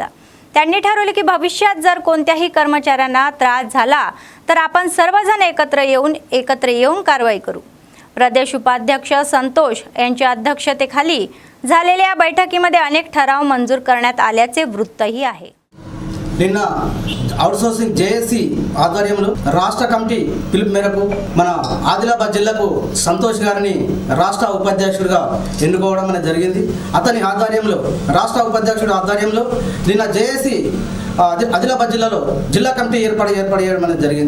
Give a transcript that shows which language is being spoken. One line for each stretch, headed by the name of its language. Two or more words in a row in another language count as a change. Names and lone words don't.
Marathi: त्यांनी ठरवले की भविष्यात जर कोणत्याही कर्मचाऱ्यांना त्रास झाला तर आपण सर्वजण एकत्र येऊन कारवाई करू। प्रदेश उपाध्यक्ष संतोष यांच्या अध्यक्षतेखाली झालेल्या बैठकीमध्ये अनेक ठराव मंजूर करण्यात आल्याचे वृत्तही आहे।
Telugu: నిన్న అవుట్సోర్సింగ్ JAC ఆధ్వర్యంలో రాష్ట్ర కమిటీ పిలుపు మేరకు మన ఆదిలాబాద్ జిల్లాకు సంతోష్ గారిని రాష్ట్ర ఉపాధ్యక్షుడిగా ఎన్నుకోవడం అనేది జరిగింది। అతని ఆధ్వర్యంలో రాష్ట్ర ఉపాధ్యక్షుడి ఆధ్వర్యంలో నిన్న JAC ఆదిలాబాద్ జిల్లాలో జిల్లా కమిటీ ఏర్పాటు చేయడం అనేది జరిగింది.